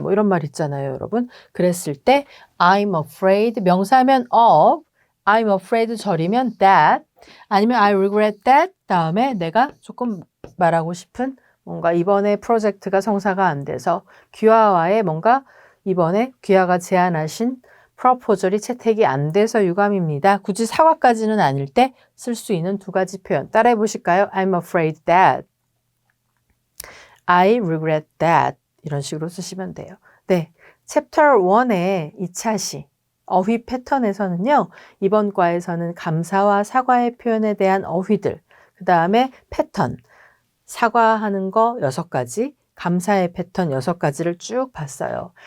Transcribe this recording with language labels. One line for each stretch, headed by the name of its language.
Korean: 뭐 이런 말 있잖아요, 여러분. 그랬을 때 I'm afraid, 명사면 of, I'm afraid 절이면 that, 아니면 I regret that 다음에 내가 조금 말하고 싶은 뭔가 이번에 프로젝트가 성사가 안 돼서 귀하와의 뭔가 이번에 귀하가 제안하신 프로포절이 채택이 안 돼서 유감입니다. 굳이 사과까지는 아닐 때 쓸 수 있는 두 가지 표현 따라해 보실까요?
English: I'm afraid that, I regret that
Korean: 이런 식으로 쓰시면 돼요. 네, 챕터 1의 2차 시 어휘 패턴에서는요. 이번 과에서는 감사와 사과의 표현에 대한 어휘들, 그 다음에 패턴, 사과하는 거 6가지, 감사의 패턴 6가지를 쭉 봤어요.